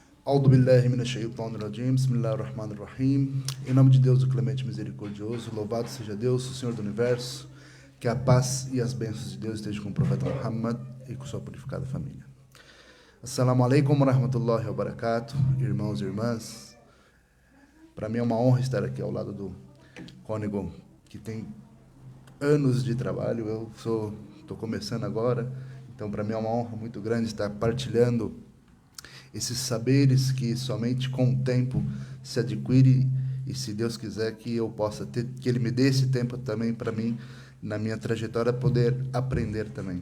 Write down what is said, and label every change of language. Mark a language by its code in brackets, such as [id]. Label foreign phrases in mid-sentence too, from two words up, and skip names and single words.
[ar] أعوذ بالله من الشيطان الرجيم. بسم الله الرحمن الرحيم. [pt] Em nome de Deus, o clemente e misericordioso, louvado seja Deus, o Senhor do universo, que a paz e as bênçãos de Deus estejam com o profeta Muhammad e com sua purificada família. [ar] السلام عليكم ورحمة الله وبركاته, [pt] irmãos e irmãs. Para mim é uma honra estar aqui ao lado do cônego que tem anos de trabalho. Eu estou começando agora, então para mim é uma honra muito grande estar partilhando esses saberes que somente com o tempo se adquire, e se Deus quiser que eu possa ter, que Ele me dê esse tempo também para mim, na minha trajetória, poder aprender também.